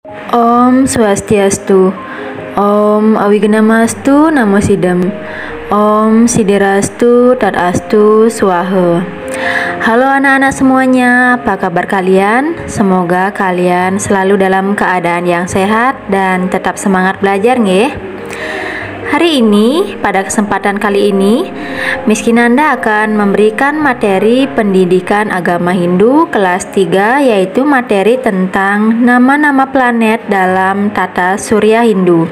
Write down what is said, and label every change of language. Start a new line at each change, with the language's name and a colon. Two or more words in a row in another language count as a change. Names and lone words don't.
Sanskrit: Om Swastiastu. Om Awignamastu Namo Sidam. Om Siderastu Tadastu Swaha.
Indonesian: Halo anak-anak semuanya, apa kabar kalian? Semoga kalian selalu dalam keadaan yang sehat dan tetap semangat belajar nggih. Hari ini, pada kesempatan kali ini, Miss Kinanda akan memberikan materi pendidikan agama Hindu kelas 3, yaitu materi tentang nama-nama planet dalam tata surya Hindu.